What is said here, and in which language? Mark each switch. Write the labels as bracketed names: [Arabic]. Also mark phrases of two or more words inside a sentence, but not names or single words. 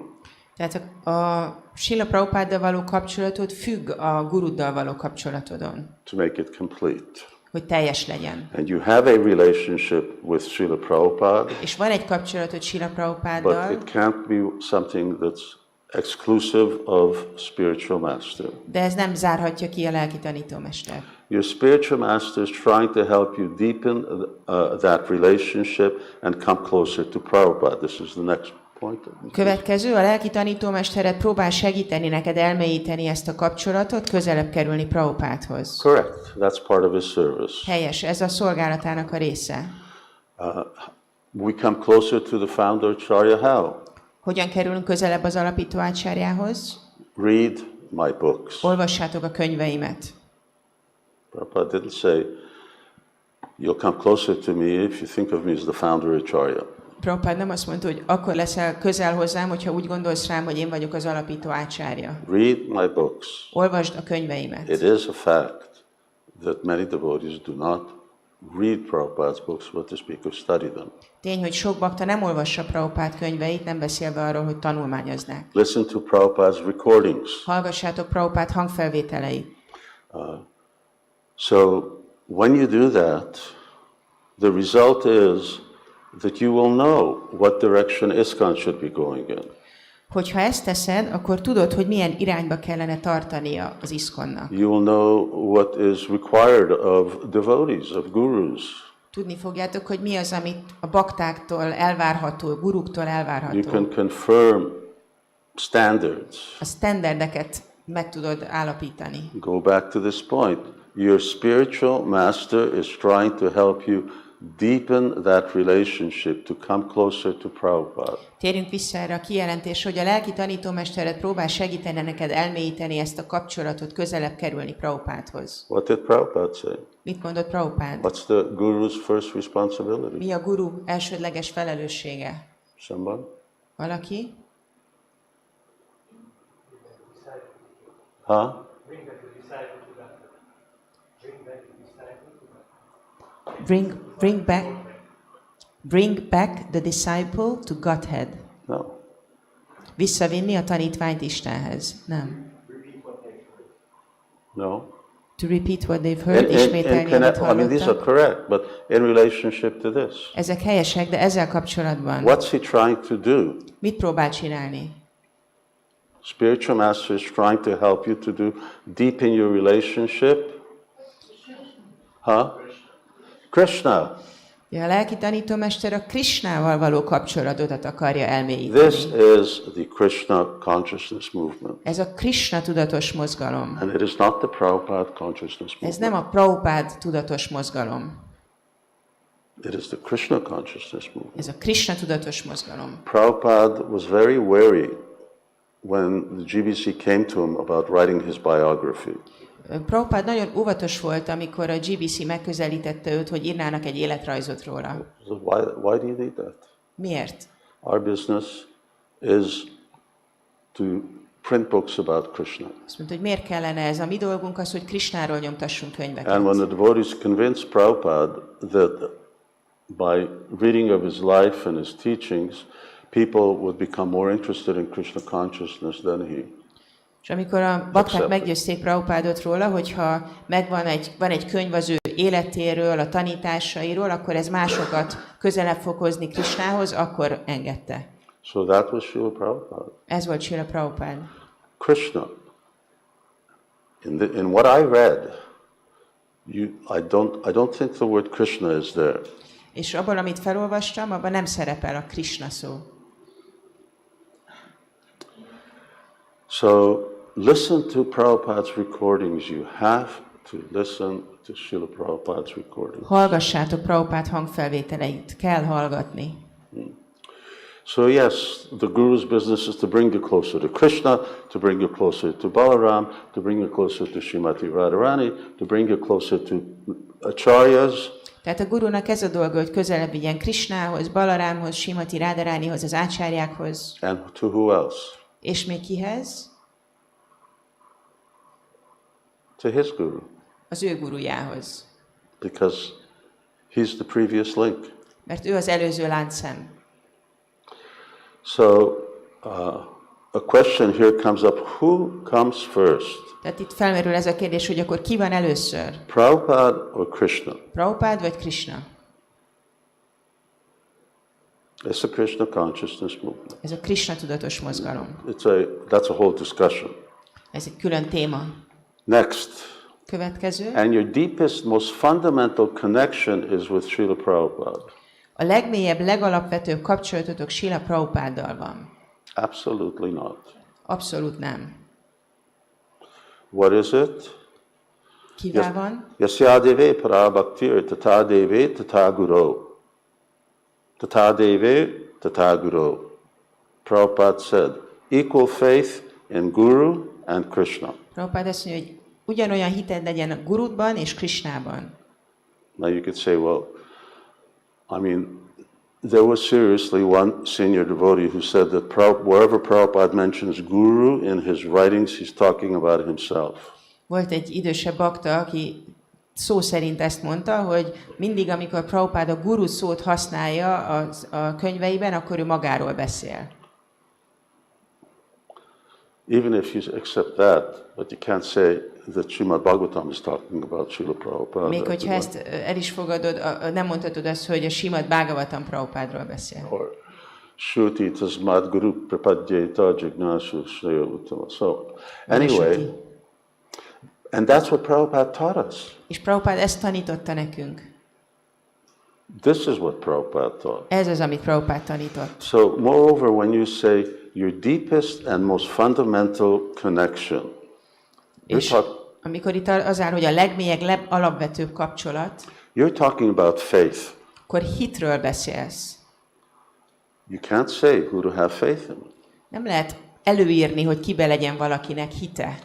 [Hungarian] Tehát a Śrīla Prabhupāddal való kapcsolatod függ a guruddal való kapcsolatodon, [English] To make it complete. [Hungarian] hogy teljes legyen. [English] And you have a relationship with Śrīla Prabhupāda, [Hungarian] És van egy kapcsolatod Śrīla [English] but [Hungarian] Prabhupáddal, [English] it can't be something that's exclusive of spiritual master. [Hungarian] de ez nem zárhatja ki a lelki tanítómester. [English] Your spiritual master is trying to help you deepen that relationship and come closer to Prabhupada. This is the next point. [Hungarian] Következő, a lelki tanítómestered próbál segíteni neked elmélyíteni ezt a kapcsolatot, közelebb kerülni Prabhupádhoz. [English] Correct. That's part of his service. [Hungarian] Helyes, ez a szolgálatának a része. [English] We come closer to the founder Acharya how? [Hungarian] Hogyan kerülünk közelebb az alapító ácsárjához? [English] Read my books. [Hungarian] Olvassátok a könyveimet. [English] Prabhupada didn't say, you'll come closer to me if you think of me as the founder Acharya. [Hungarian] Prabhupád nem azt mondta, hogy akkor leszel közel hozzám, hogyha úgy gondolsz rám, hogy én vagyok az alapító ácsárja. [English] Read my books. [Hungarian] Olvasd a könyveimet. [English] It is a fact that many devotees do not read Prabhupada's books, but to speak of study them. [Hungarian] Tény, hogy sok bakta nem olvassa Prabhupád könyveit, nem beszélve arról, hogy tanulmányoznák. [English] Listen to Prabhupada's recordings. [Hungarian] Hallgassátok Prabhupád hangfelvételeit. [English] So when you do that, the result is that you will know what direction ISKCON should be going in. [Hungarian] Hogyha ezt teszed, akkor tudod, hogy milyen irányba kellene tartania az ISKCON-nak. [English] You will know what is required of devotees, of gurus. [Hungarian] Tudni fogjátok, hogy mi az, amit a baktáktól elvárható, guruktól [English] You [Hungarian] elvárható. [English] can confirm standards. [Hungarian] A standardeket meg tudod állapítani. [English] Go back to this point. Your spiritual master is trying to help you deepen that relationship to come closer to Prabhupada. [Hungarian] Térjünk vissza erre a kijelentésre, hogy a lelki tanítómestered próbál segíteni neked elmélyíteni ezt a kapcsolatot, közelebb kerülni Prabhupádhoz. [English] What did Prabhupada say? [Hungarian] Mit mondott Prabhupád? [English] What's the guru's first responsibility? [Hungarian] Mi a guru elsődleges felelőssége? [English] Someone? [Hungarian] Valaki? Huh? [English] Bring back the disciple to Godhead. No. [Hungarian] Visszavinni a tanítványt Istenhez. Nem. [English] No. To repeat what they've heard, [Hungarian] ismételni, amit [English] I mean, these are [Hungarian] hallottak. [English] correct, but in relationship to this, [Hungarian] Ezek helyesek, de ezzel kapcsolatban [English] what's he trying to do? [Hungarian] mit próbál csinálni? [English] Spiritual master is trying to help you to do deepen your relationship. Huh? Krishna. [Hungarian] Ja, a lelki tanítómester a Krishnával való kapcsolatot akarja elmélyíteni. [English] This is the Krishna consciousness movement. [Hungarian] Ez a Krishna tudatos mozgalom. [English] And it is not the Prabhupada consciousness [Hungarian] Ez [English] movement. [Hungarian] nem a Prabhupád tudatos mozgalom. [English] It is the Krishna consciousness movement. [Hungarian] Ez a Krishna tudatos mozgalom. [English] Prabhupada was very wary when the GBC came to him about writing his biography. [Hungarian] Prabhupád nagyon óvatos volt, amikor a GBC megközelítette őt, hogy írnának egy életrajzot róla. [English] So why do you need that? [Hungarian] Miért? [English] Our business is to print books about Krishna. [Hungarian] Azt mondta, hogy miért kellene ez. A mi dolgunk az, hogy Krishnáról nyomtassunk könyveket. [English] And when the devotees convinced Prabhupada that by reading of his life and his teachings, people would become more interested in Krishna consciousness than he. [Hungarian] És amikor a bakták meggyőzték Prabhupádot róla, hogyha van egy könyv az ő életéről, a tanításairól, akkor ez másokat közelebb fog hozni Krishnához, akkor engedte. [English] So that was Śrīla Prabhupāda. [Hungarian] Ez volt Śrīla Prabhupāda. [English] Krishna. In what I read, I don't think the word Krishna is there. [Hungarian] És abban, amit felolvastam, abban nem szerepel a Krishna szó. [English] So listen to Prabhupada's recordings. You have to listen to Śrīla Prabhupada's recordings. [Hungarian] Hallgassátok Prabhupád hangfelvételeit, kell hallgatni. [English] So yes, the Guru's business is to bring you closer to Krishna, to bring you closer to Balaram, to bring you closer to Srimati Radharani, to bring you closer to Acharyas. [Hungarian] Tehát a gurunak ez a dolga, hogy közelebb vigyen Krishnához, Balarámhoz, Srimati Radharanihoz, az ácsárjákhoz. [English] And to who else? [Hungarian] És még kihez? [English] To his Guru. [Hungarian] Az ő gurujához. [English] Because he's the previous link. [Hungarian] Mert ő az előző láncszem. [English] So a question here comes up, who comes first? [Hungarian] Tehát itt felmerül ez a kérdés, hogy akkor ki van először? [English] Prabhupada or Krishna? [Hungarian] Prabhupád vagy Krishna? [English] It's a Krishna consciousness movement. [Hungarian] Ez a Krishna tudatos mozgalom. [English] That's a whole discussion. [Hungarian] Ez egy külön téma. [English] Next. [Hungarian] Következő. [English] And your deepest, most fundamental connection is with Śrīla Prabhupāda. [Hungarian] A legmélyebb, legalapvetőbb kapcsolatotok Śrīla Prabhupáddal van. [English] Absolutely not. [Hungarian] Abszolút nem. [English] What is it? [Hungarian] Kivel van? [Sanskrit] Yasyadeve parabhaktir tatadeve tataguru. Tatadeve tataguru. [English] Prabhupada said, equal faith in Guru and Krishna. [Hungarian] Prabhupád azt mondja, hogy ugyanolyan hited legyen a Gurudban és Krishnában. [English] Now you could say, well, I mean, there was seriously one senior devotee who said that wherever Prabhupada mentions Guru in his writings, he's talking about himself. [Hungarian] Volt egy idősebb bakta, aki szó szerint ezt mondta, hogy mindig, amikor Prabhupád a Guru szót használja a könyveiben, akkor ő magáról beszél. [English] Even if you accept that, but you can't say that Srimad Bhagavatam is talking about Śrīla Prabhupāda. [Hungarian] Még hogyha ezt el is fogadod, nem mondhatod azt, hogy a Srimad Bhagavatam Prabhupádról beszél. [Sanskrit] Or Shruti tasmad guru prapadyeta jignasu shreya uttama. [English] So, anyway, and that's what Prabhupada taught us. [Hungarian] És Prabhupád ezt tanította nekünk. [English] This is what Prabhupada taught. [Hungarian] Ez az, amit Prabhupád tanított. [English] So, moreover, when you say your deepest and most fundamental connection, [Hungarian] És amikor itt az áll, hogy a legmélyebb, legalapvetőbb kapcsolat, [English] you're talking about faith. [Hungarian] akkor hitről beszélsz. [English] You can't say who to have faith in. [Hungarian] Nem lehet előírni, hogy kibe legyen valakinek hite.